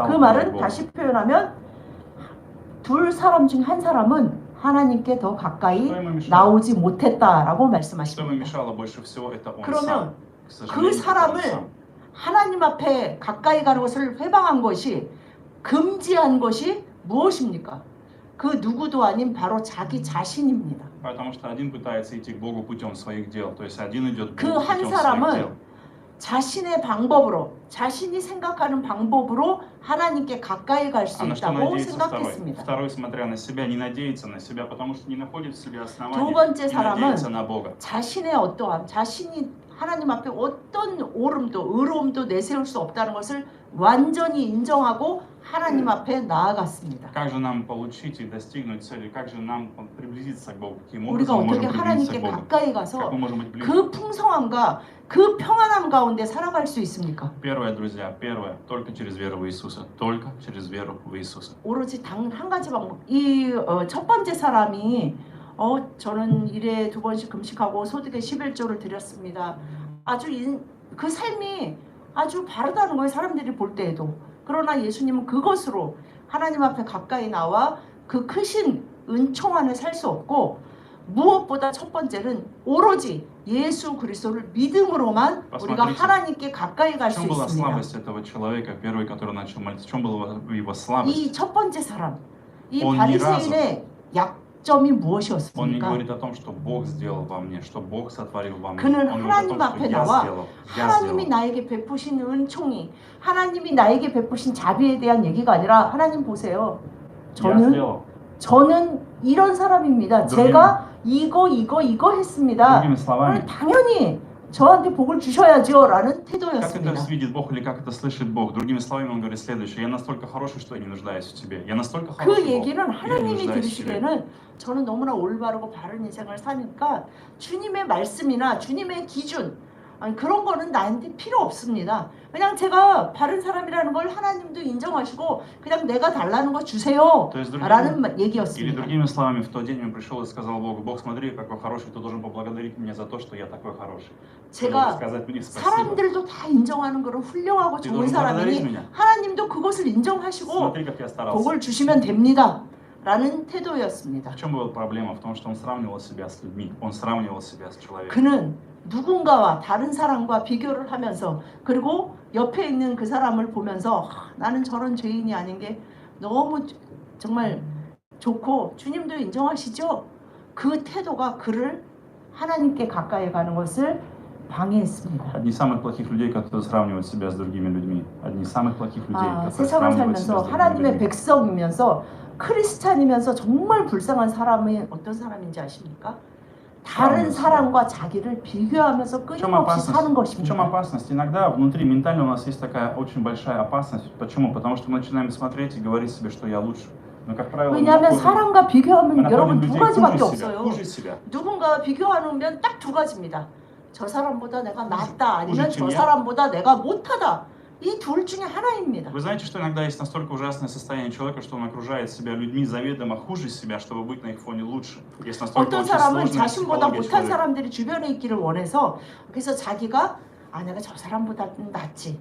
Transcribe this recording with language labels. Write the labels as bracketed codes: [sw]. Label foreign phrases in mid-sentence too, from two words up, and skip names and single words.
[ko] 그 [ru] ближе к [ko] 말은 [ru] Богу. [ko] 다시 표현하면 둘 사람 중 한 사람은 하나님께 더 가까이 [ru] Что ему мешало? [ko] 나오지 못했다라고 [ru] Что ему [ko] 말씀하십니다. [ru] мешало больше всего, это он [ko] 그러면 [ru] сам. К [ko] 그 [ru] сожалению, это он [ko] 사람을 [ru] сам. [ko] 하나님 앞에 가까이 가는 것을 회방한 것이 금지한 것이 무엇입니까? 그 누구도 아닌 바로 자기 자신입니다. [ru] Потому что один пытается идти к Богу путем своих дел. То есть один идет к [ko] 그 [ru] Богу [ko] 한 [ru] путем своих [ko] 사람은 [ru] дел. [ko] 자신의 방법으로 자신이 생각하는 방법으로 하나님께 가까이 갈 수 [ru] А на что [ko] 있다고 [ru] надеется второй? [ko] 생각했습니다. [ru] Второй, смотря на себя, не надеется на себя, потому что не находит в себе основания, [ko] 두 번째 [ru] не [ko] 사람은 [ru] надеется на Бога. [ko] 자신의 어떠함, 자신이 하나님 앞에 어떤 오름도 의로움도 내세울 수 없다는 것을 완전히 인정하고 하나님 앞에 나아갔습니다. [ru] Как же нам получить и достигнуть цели? Как же нам приблизиться к Богу? Каким [ko] 우리가 [ru] образом мы [ko] 어떻게 [ru] можем приблизиться [ko] 하나님께 [ru] к Богу? [ko] 가까이 [ru] Как [ko] 가서 [ru] мы можем быть ближе? [ko] 그 풍성함과 그 평안함 가운데 살아갈 수 있습니까? [ru] Первое, друзья, первое, только через веру в Иисуса. Только через веру в Иисуса. [ko] 오로지 단 한 가지 방법. 이 첫 번째 사람이 저는 일에 2번씩 금식하고 소득의 11조를 드렸습니다. 아주 그 삶이 아주 바르다는 거예요. 사람들이 볼 때에도. 그러나 예수님은 그것으로 하나님 앞에 가까이 나와 그 크신 은총 안에 살 수 없고 무엇보다 첫 번째는 오로지 예수 그리스도를 믿음으로만 우리가 하나님께 가까이 갈 [ru] В [ko] 수 [ru] чем была [ko] 있습니다. [ru] слабость этого человека, первый, который начал молиться? В чем была его слабость? [ko] 이 첫 번째 사람, 이 [ru] Он ни [ko] 바리새인의 약점이 [ru] Он не [ko] 무엇이었습니까? [ru] говорит о том, что Бог сделал во мне, что Бог сотворил во мне. [ko] 그는 [ru] Он говорит о [ko] 하나님 [ru] том, [ko] 앞에 [ru] что я [ko] 나와 [ru] сделал. Я [ko] 하나님이 [ru] сделал. [ko] 나에게 베푸신 은총이 하나님이 나에게 베푸신 자비에 대한 얘기가 아니라 하나님 보세요. [ru] Я сделал. [ko] 저는 이런 사람입니다. 제가 이거 했습니다. [ru] Другими словами, [ko] 당연히 저한테 복을 주셔야죠 라는 [ru] как это [ko] 태도였습니다. [ru] видит Бог или как это слышит Бог? Другими словами, он говорит следующее. Я настолько хороший, что я не нуждаюсь в тебе. Я настолько [ko] 그 [ru] хороший, Бог, [ko] 얘기는 [ru] я не [ko] 하나님이 [ru] нуждаюсь в тебе. [ko] 들으시기에는 저는 너무나 올바르고 바른 인생을 사니까 주님의 말씀이나 주님의 기준 아니, 그런 거는 나한테 필요 없습니다. 그냥 제가 바른 사람이라는 걸 하나님도 인정하시고 그냥 내가 달라는 거 주세요 [ru] То есть, [ko] 라는 [ru] или [ko] 얘기였습니다. [ru] другими словами, в тот день он пришел и сказал Богу: Бог, смотри, какой хороший, ты должен поблагодарить меня за то, что я такой хороший. Ты должен [ko] 제가 [ru] сказать мне спасибо. [ko] 사람들도 다 인정하는 거로 훌륭하고 [ru] Ты [ko] 좋은 [ru] должен благодарить [ko] 사람이니 [ru] меня. [ko] 하나님도 그것을 인정하시고 [ru] Смотри, как я старался. [ko] 복을 주시면 됩니다 라는 태도였습니다. [ru] В чем была проблема? В том, что он сравнивал себя с людьми. Он сравнивал себя с человеком. [ko] 그는 누군가와 다른 사람과 비교를 하면서 그리고 옆에 있는 그 사람을 보면서 나는 저런 죄인이 아닌 게 너무 정말 좋고 주님도 인정하시죠? 그 태도가 그를 하나님께 가까이 가는 것을 방해했습니다. [ru] Одни из самых плохих людей, которые сравнивают себя с другими людьми. Одни из самых плохих людей, которые [ko] 세상을 [ru] сравнивают себя [ko] 살면서 [ru] с другими [ko] 하나님의 [ru] людьми. [ko] 백성이면서 크리스찬이면서 정말 불쌍한 사람이 어떤 사람인지 아십니까? 다른 사람과 자기를 비교하면서 [ru] В чем [ko] 끊임없이 사는 [ru] опасность? В чем [ko] 것입니다. [ru] опасность? Иногда внутри ментально у нас есть такая очень большая опасность. Почему? Потому что мы начинаем смотреть и говорить себе, что я лучше. Но, как правило, мы [ko] 왜냐하면 [ru] находим [ko] 사람과 비교하면 여러분 두 [ru] людей [ko] 가지밖에 [ru] хуже себя, [ko] 없어요. [ru] хуже себя. [ko] 누군가와 비교하면 딱 두 가지입니다. 저 사람보다 내가 낫다 아니면 [ru] хуже, чем [ko] 저 [ru] я. [ko] 사람보다 내가 못하다. 이 둘 중에 하나입니다. [ru] Вы знаете, что иногда есть настолько ужасное состояние человека, что он окружает себя людьми заведомо хуже себя, чтобы быть на их фоне лучше. Есть настолько [ko] 어떤 [ru] очень [ko] 사람은 [ru] сложная [ko] 자신보다 [ru] психология [ko] 못한 [ru] человека. [ko] 사람들이 주변에 있기를 원해서 그래서 자기가 내가 저 사람보다 낫지.